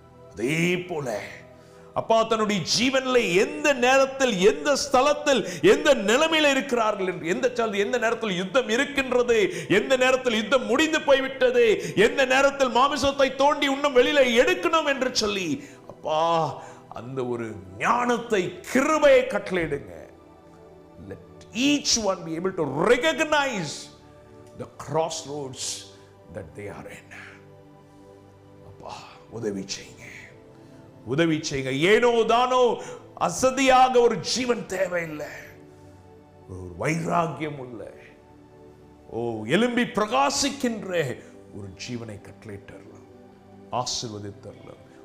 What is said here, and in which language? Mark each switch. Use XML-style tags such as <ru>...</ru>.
<ta>அதே போல அப்பா, தன்னுடைய ஜீவனில் எந்த நேரத்தில், எந்த ஸ்தலத்தில், எந்த நிலைமையில் இருக்கிறார்கள் என்று, எந்த நேரத்தில் யுத்தம் இருக்கின்றது, எந்த நேரத்தில் யுத்தம் முடிந்து போய்விட்டது, எந்த நேரத்தில் மாமிசத்தை தோண்டி இன்னும் வெளியில எடுக்கணும் என்று சொல்லி அப்பா அந்த ஒரு ஞானத்தை, கிருபையை கட்டளையிடுங்க.</ta> <en>Let each one be able to recognize the crossroads that they are in.</en> <ta>அப்பா, உதவி செய்யுங்க, உதவி செய்யுங்க. ஏனோ தானோ அசதியாக ஒரு ஜீவன் தேவையில்லை, ஒரு வைராக்கியம் உள்ள, எலும்பி பிரகாசிக்கின்ற ஒரு ஜீவனை கட்டளையிட்டறலாம், ஆசீர்வதித்தறலாம்.</ta>